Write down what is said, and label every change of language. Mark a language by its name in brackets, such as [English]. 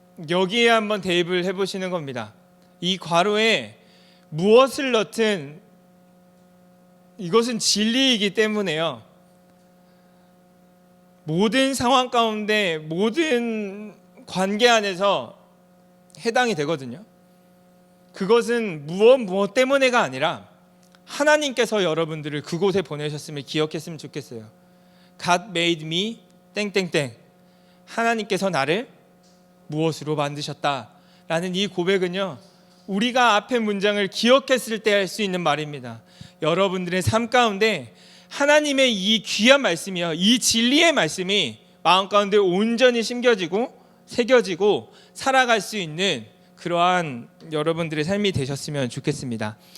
[Korean] 여기에 한번 대입을 해보시는 겁니다. 이 괄호에 무엇을 넣든 이것은 진리이기 때문에요, 모든 상황 가운데 모든 관계 안에서 해당이 되거든요. 그것은 무엇 때문에가 아니라 하나님께서 여러분들을 그곳에 보내셨음을 기억했으면 좋겠어요. [English] God made me 땡땡땡. [Korean] 하나님께서 나를 무엇으로 만드셨다라는 이 고백은요, 우리가 앞의 문장을 기억했을 때 할 수 있는 말입니다. 여러분들의 삶 가운데 하나님의 이 귀한 말씀이요, 이 진리의 말씀이 마음 가운데 온전히 심겨지고 새겨지고 살아갈 수 있는 그러한 여러분들의 삶이 되셨으면 좋겠습니다.